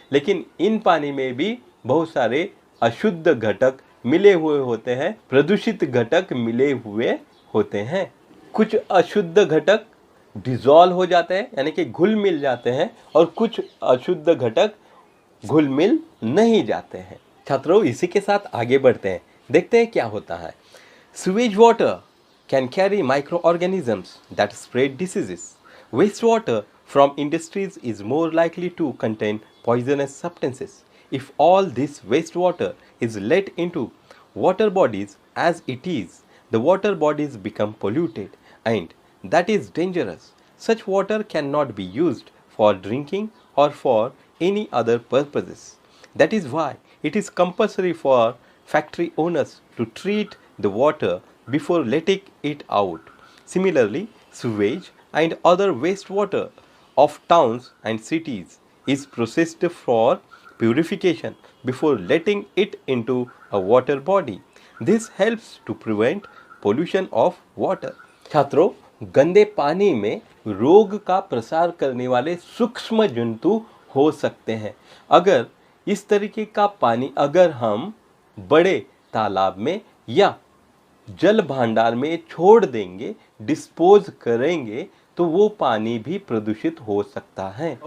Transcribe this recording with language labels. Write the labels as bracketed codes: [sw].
[hi] लेकिन इन पानी में भी बहुत सारे अशुद्ध घटक मिले हुए होते हैं, प्रदूषित घटक मिले हुए होते हैं। कुछ अशुद्ध घटक डिजॉल्व हो जाते हैं यानी कि घुल मिल जाते हैं और कुछ अशुद्ध घटक घुल मिल नहीं जाते हैं। छात्रों, इसी के साथ आगे बढ़ते हैं, देखते हैं क्या होता है। [en] Sewage water can carry microorganisms that spread diseases. Wastewater from industries is more likely to contain poisonous substances. If all this wastewater is let into water bodies as it is, the water bodies become polluted and that is dangerous. Such water cannot be used for drinking or for any other purposes. That is why it is compulsory for factory owners to treat the water before letting it out. Similarly, sewage and other wastewater of towns and cities is processed for purification before letting it into a water body. This helps to prevent pollution of water. [hi] छात्रों, गंदे पानी में रोग का प्रसार करने वाले सूक्ष्म जंतु हो सकते हैं। अगर इस तरीके का पानी अगर हम बड़े तालाब में या जल भंडार में छोड़ देंगे, डिस्पोज करेंगे, तो वो पानी भी प्रदूषित हो सकता है।